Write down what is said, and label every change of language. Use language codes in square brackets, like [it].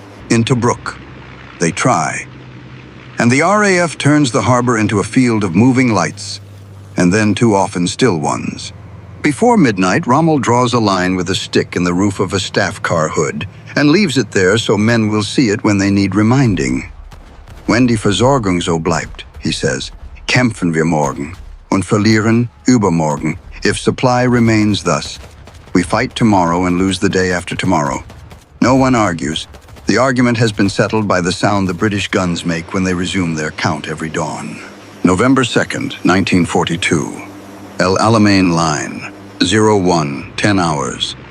[en] In Tobruk, they try. And the RAF turns the harbor into a field of moving lights, and then too often still ones. Before midnight, Rommel draws a line with a stick in the roof of a staff car hood and leaves it there so men will see it when they need reminding. [de] Wenn die Versorgung so bleibt, [en] he says, [de] kämpfen wir morgen und verlieren übermorgen. [en] If supply remains thus, we fight tomorrow and lose the day after tomorrow. No one argues. The argument has been settled by the sound the British guns make when they resume their count every dawn. November 2nd, 1942. El Alamein line, 01, 10 hours.